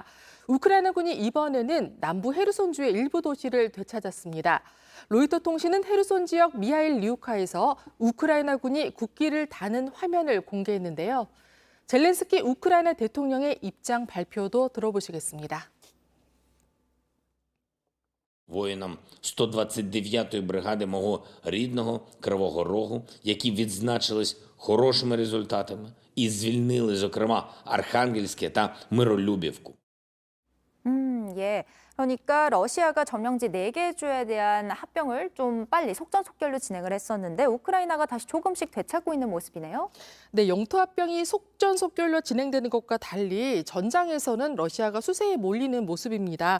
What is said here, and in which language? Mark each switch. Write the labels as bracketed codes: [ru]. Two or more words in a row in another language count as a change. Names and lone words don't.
[ko] 우크라이나군이 이번에는 남부 헤르손주의 일부 도시를 되찾았습니다. 로이터 통신은 헤르손 지역 미하일 리우카에서 우크라이나군이 국기를 다는 화면을 공개했는데요. 젤렌스키 우크라이나 대통령의 입장 발표도 들어보시겠습니다. [uk] Воїнам 129-ї бригади мого рідного Кривого Рогу, які відзначились хорошими результатами і звільнили, зокрема, Архангельське та Миролюбівку. [ko] 예. 그러니까 러시아가 점령지 4개 주에 대한 합병을 좀 빨리 속전속결로 진행을 했었는데 우크라이나가 다시 조금씩 되찾고 있는 모습이네요. 네, 영토 합병이 속전속결로 진행되는 것과 달리 전장에서는 러시아가 수세에 몰리는 모습입니다.